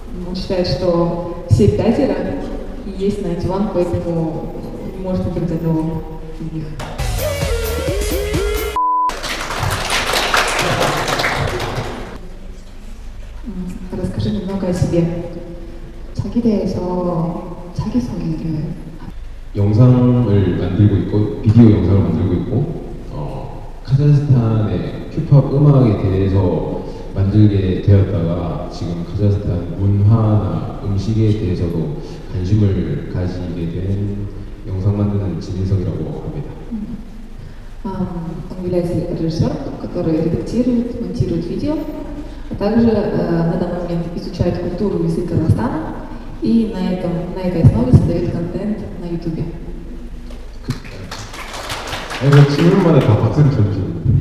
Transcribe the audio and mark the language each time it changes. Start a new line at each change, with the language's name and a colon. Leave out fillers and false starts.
Russian: Он считает, что все пятеро и есть 91, поэтому не может выбрать одного из них. Расскажи немного о себе.
Korean: 자기에 대해서 자기소개를. 영상을 만들고 있고 비디오 영상을 만들고 있고 카자흐스탄의 큐팝 음악에 대해서 만들게 되었다가 지금 카자흐스탄 문화나 음식에 대해서도 관심을 가지게 된 영상 만드는 진인성이라고 합니다.
Russian: Он является режиссером, который редактирует, монтирует видео, а также на данный момент изучает культуру и язык Казахстана и на этой основе создает контент на YouTube.
Korean: 이거 질문마다 다 박수를 쳐주시는.